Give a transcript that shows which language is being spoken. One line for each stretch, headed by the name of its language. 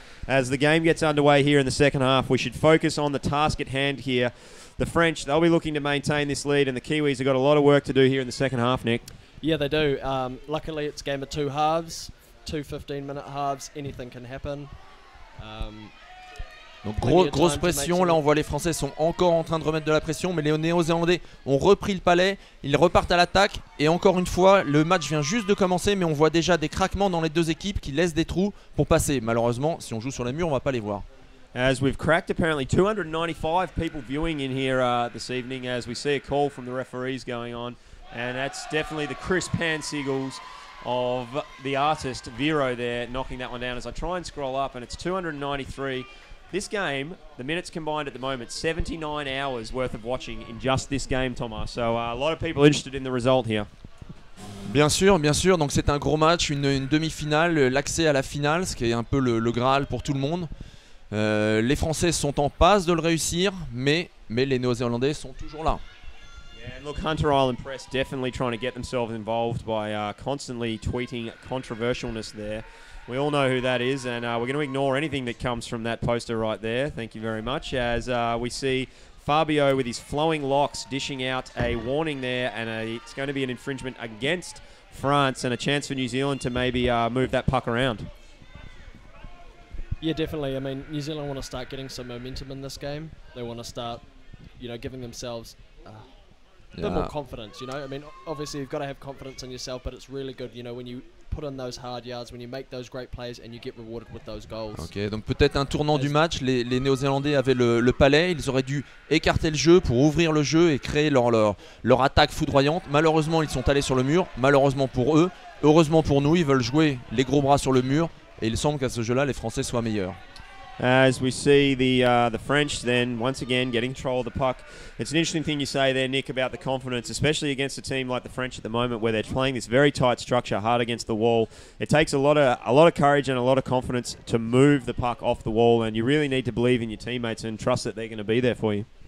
English: As the game gets underway here in the second half, we should focus on the task at hand here. The French, they'll be looking to maintain this lead, and the Kiwis have got a lot of work to do here in the second half, Nick. Yeah, they do. Luckily, it's a game of 2 halves, 2 15-minute halves. Anything can happen.
French: Donc grosse pression, là on voit les Français sont encore en train de remettre de la pression, mais les Néo-Zélandais ont repris le palais, ils repartent à l'attaque, et encore une fois le match vient juste de commencer, mais on voit déjà des craquements dans les deux équipes qui laissent des trous pour passer. Malheureusement, si on joue sur les murs, on va pas les voir.
English: As we've cracked apparently 295 people viewing in here this evening, as we see a call from the referees going on, and that's definitely the crisp hand signals of the artist Vero there knocking that one down. As I try and scroll up, and it's 293. This game, the minutes combined at the moment, 79 hours worth of watching in just this game, Thomas. So a lot of people interested in the result here.
French: Bien sûr, donc c'est un gros match, une demi-finale, l'accès à la finale, ce qui est un peu le Graal pour tout le monde. Les Français sont en passe de le réussir, mais les Néo-Zélandais sont toujours là.
English: Yeah, and look, Hunter Island Press definitely trying to get themselves involved by constantly tweeting controversialness there. We all know who that is, and we're going to ignore anything that comes from that poster right there. Thank you very much. As we see Fabio with his flowing locks dishing out a warning there, and it's going to be an infringement against France and a chance for New Zealand to maybe move that puck around. Yeah, definitely. I mean, New Zealand want to start getting some momentum in this game. They want to start, giving themselves a bit more confidence, I mean, obviously you've got to have confidence in yourself, but it's really good, when you put in those hard yards, when you make those great plays and you get rewarded with those goals.
French: Ok, donc peut-être un tournant du match. Les Néo-Zélandais avaient le palais. Ils auraient dû écarter le jeu pour ouvrir le jeu et créer leur attaque foudroyante. Malheureusement, ils sont allés sur le mur. Malheureusement pour eux. Heureusement pour nous, ils veulent jouer les gros bras sur le mur. Et il semble qu'à ce jeu-là, les Français soient meilleurs.
English: As we see the French then once again getting control of the puck. It's an interesting thing you say there, Nick, about the confidence, especially against a team like the French at the moment, where they're playing this very tight structure, hard against the wall. It takes a lot of courage and a lot of confidence to move the puck off the wall, and you really need to believe in your teammates and trust that they're going to be there for you.